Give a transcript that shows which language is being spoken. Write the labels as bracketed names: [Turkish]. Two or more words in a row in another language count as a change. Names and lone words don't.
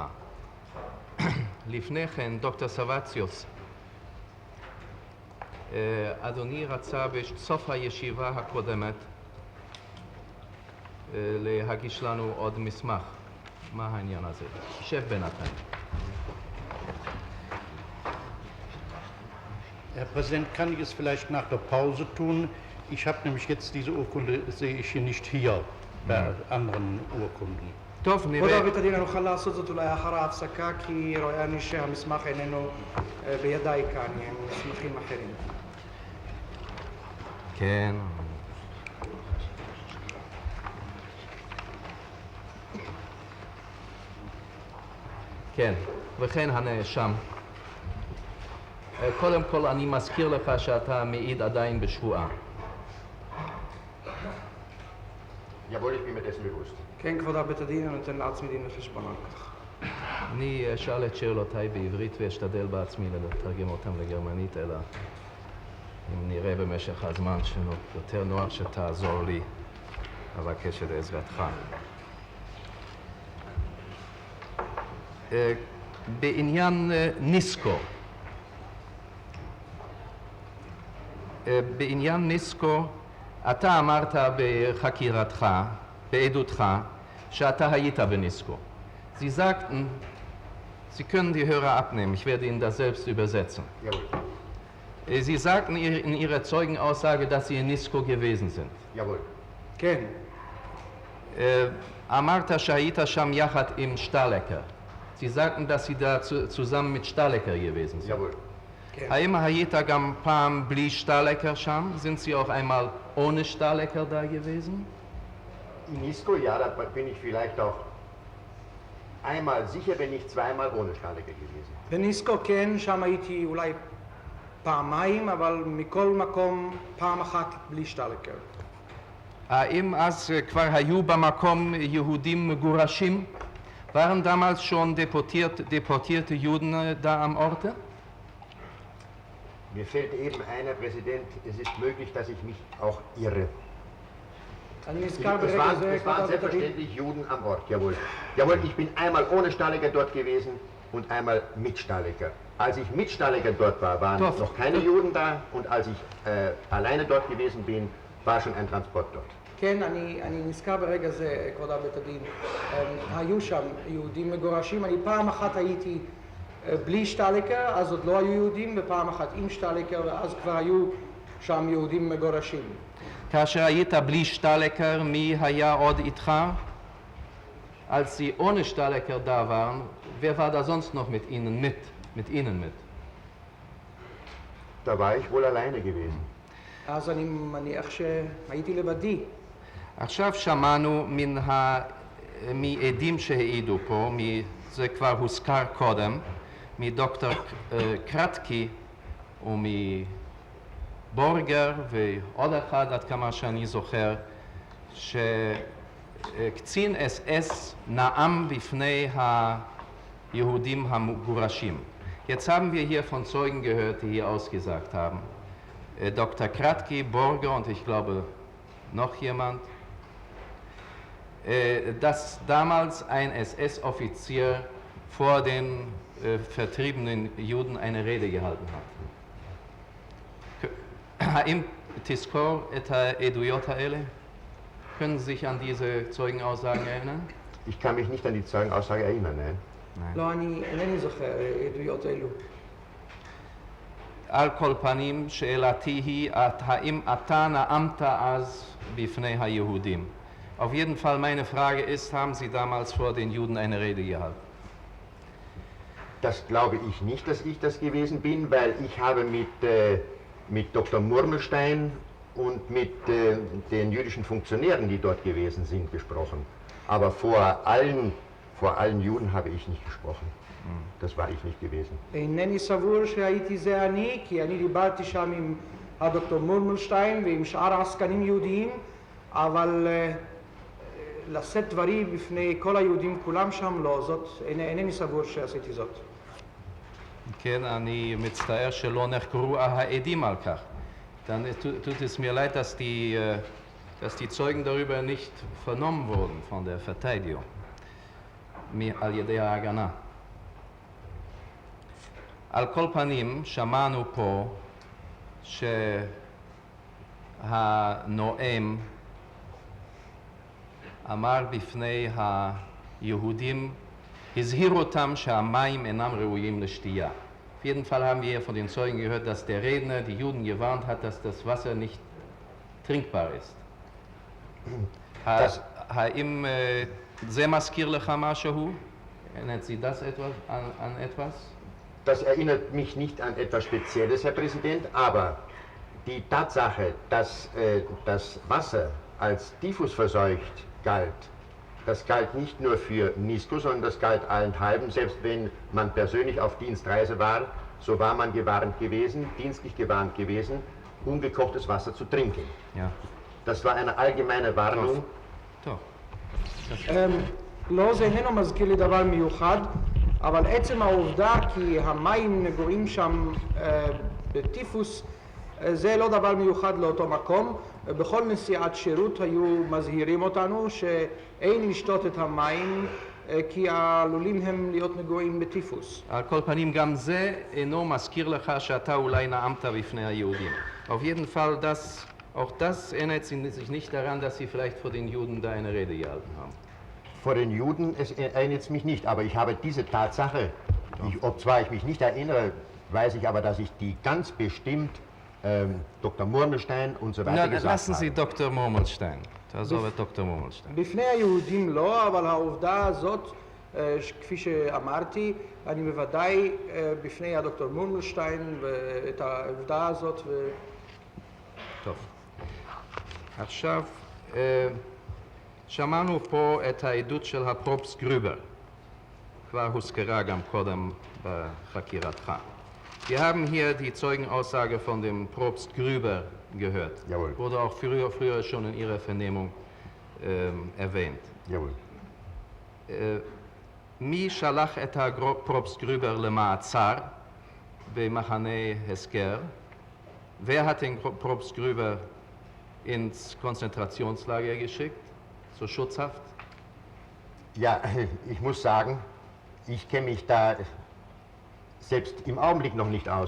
[Hebrew] לפני כן, דוקטור סבציוס, אדוני רצה בסוף הישיבה הקודמת להגיש לנו עוד מסמך. מה העניין הזה? שב בינתיים. [German] Herr Präsident, kann ich es vielleicht nach der Pause tun? Ich habe nämlich jetzt diese Urkunde, sehe ich hier nicht hier, bei anderen Urkunden. [Hebrew] טוב, כבוד נראה. בית הדין, אני אוכל לעשות זאת אולי אחר ההפסקה, כי רואה אני שהמסמך איננו בידיי כאן, הם מסמכים אחרים. כן. כן, וכן הנאשם. קודם כל אני מזכיר לך שאתה מעיד עדיין בשבועה. [German] Jawohl, ich bin mir dessen bewusst. [Hebrew] כן, כבוד בית הדין, אני נותן לעצמי דין וחשבון על כך. אני אשאל את שאלותיי בעברית ואשתדל בעצמי לתרגם אותם לגרמנית, אלא אם נראה במשך הזמן שיותר נוח שתעזור לי, אבקש את עזרתך. בעניין ניסקו. בעניין ניסקו, אתה אמרת בחקירתך, בעדותך, שאתה היית בניסקו. [German] Sie sagten, Sie können die Hörer abnehmen, ich werde Ihnen das selbst übersetzen. Jawohl. Sie sagten in Ihrer Zeugenaussage, dass Sie in Nisko gewesen sind. Jawohl. [Hebrew] כן, אמרת שהיית שם יחד עם שטלקר. [German] Sie sagten, dass Sie da zusammen mit Stahlecker gewesen sind. Jawohl. [Hebrew] כן. האם היית גם פעם בלי שטלקר שם? [German] Sind Sie auch einmal ohne Stahlecker da gewesen? In Isco, ja, da bin ich vielleicht auch einmal sicher, wenn nicht zweimal ohne Stahlecker gewesen. [Hebrew] בניסקו כן, שם הייתי אולי פעמיים, אבל מכל מקום פעם אחת בלי שטלקר. האם אז כבר היו במקום יהודים מגורשים? [German] Waren damals schon deportierte Juden da am Orte? Mir fällt eben ein, Herr Präsident, es ist möglich, dass ich mich auch irre. [Hebrew] אני נזכר [German] Es [Hebrew] ברגע זה, [German] waren [Hebrew] כבוד בית הדין. [German] selbstverständlich Juden am Ort, jawohl. Jawohl, ich bin einmal ohne Stahlecker dort gewesen und einmal mit Stahlecker. Als ich mit Stahlecker dort war, waren Doch. noch keine Juden da und als ich alleine dort gewesen bin, war schon ein Transport dort. [Hebrew] כן, אני נזכר ברגע זה, כבוד בית הדין. היו שם יהודים מגורשים, אני פעם אחת הייתי בלי שטלקר, אז עוד לא היו יהודים, ופעם אחת עם שטלקר, ואז כבר היו שם יהודים מגורשים. כאשר היית בלי שטלקר, מי היה עוד איתך? [German] Als Sie ohne Stahlecker da waren, wer war da sonst noch mit Ihnen mit? Mit Ihnen mit? Da war ich wohl alleine gewesen. [Hebrew] אז אני מניח שהייתי לבדי. עכשיו שמענו מעדים שהעידו פה, זה כבר הוזכר קודם, מדוקטור קרטקי ומבורגר ועוד אחד עד כמה שאני זוכר, שקצין אס נאם בפני היהודים המגורשים. [German] Jetzt haben wir hier von Zeugen gehört, die hier ausgesagt haben. Dr. Kratky, Borger und ich glaube noch jemand, dass damals ein SS-Offizier vor den vertriebenen Juden eine Rede gehalten hat. [Hebrew] האם תזכור את העדויות האלה? [German] Können Sie sich an diese Zeugenaussagen erinnern? Ich kann mich nicht an die Zeugenaussage erinnern, nein. [Hebrew] לא, אני אינני זוכר עדויות אלו. על כל פנים, שאלתי היא, האם אתה נאמת אז בפני היהודים? [German] Auf jeden Fall meine Frage ist, haben Sie damals vor den Juden eine Rede gehalten? Das glaube ich nicht, dass ich das gewesen bin, weil ich habe mit Dr. Murmelstein und mit den jüdischen Funktionären, die dort gewesen sind, gesprochen. Aber vor allen Juden habe ich nicht gesprochen. Das war ich nicht gewesen. [Hebrew] אינני סבור שהייתי זה אני, כי אני דיברתי שם עם הדוקטור מורמלשטיין ועם שאר העסקנים יהודיים, אבל לשאת דברים בפני כל היהודים כולם שם, לא, זאת, אינני סבור שעשיתי זאת. כן, אני מצטער שלא נחקרו העדים על כך. [German] Dann tut es mir leid, dass die Zeugen darüber nicht vernommen wurden von der Verteidigung, [Hebrew] על ידי ההגנה. על כל פנים, שמענו פה שהנואם אמר בפני היהודים, הזהיר אותם שהמים אינם ראויים לשתייה. [German] Auf jeden Fall haben wir von den Zeugen gehört, dass der Redner die Juden gewarnt hat, dass das Wasser nicht trinkbar ist. [Hebrew] האם זה מזכיר לך משהו? [German] erinnert Sie das an etwas? Das erinnert mich nicht an etwas Spezielles, Herr Präsident, aber die Tatsache, dass das Wasser als typhusverseucht galt, das galt nicht nur für Nisko, sondern das galt allenthalben. Selbst wenn man persönlich auf Dienstreise war, so war man gewarnt gewesen, dienstlich gewarnt gewesen, ungekochtes Wasser zu trinken. Ja. Das war eine allgemeine Warnung. [Hebrew] טוב. לא, זה איננו מזכיר לי דבר מיוחד, אבל עצם העובדה כי המים נגועים שם בטיפוס, זה לא דבר מיוחד לאותו מקום. בכל נסיעת שירות היו מזהירים אותנו שאין לשתות את המים כי עלולים הם להיות נגועים בטיפוס. על כל פנים גם זה אינו מזכיר לך שאתה אולי נאמת בפני היהודים. [German] Auf jeden Fall, auch das erinnert sich nicht daran, dass sie vielleicht vor den Juden da eine Rede gehalten haben. Vor den Juden erinnert es mich nicht, aber ich habe diese Tatsache, obzwar ich mich nicht erinnere, weiß ich aber, dass ich die ganz bestimmt Dr. Murmelstein und so weiter gesagt lassen Sie habe. Dr. Murmelstein. [Hebrew] תעזוב את דוקטור מורמלשטיין. בפני היהודים לא, אבל העובדה הזאת, כפי שאמרתי, אני בוודאי בפני הדוקטור מורמלשטיין ואת העובדה הזאת. טוב. עכשיו, שמענו פה את העדות של הפרופסט גרובר. כבר הוזכרה גם קודם בחקירתך. [German] Wir haben hier die Zeugenaussage von dem Propst Grüber gehört. Jawohl. Wurde auch früher schon in Ihrer Vernehmung erwähnt. Jawohl. [Hebrew] מי שלח את הפרופסט גרובר למעצר במחנה הסגר? [German] Wer hat den Propst Grüber ins Konzentrationslager geschickt, zur Schutzhaft? Ja, ich muss sagen, ich kenne mich da selbst im Augenblick noch nicht aus.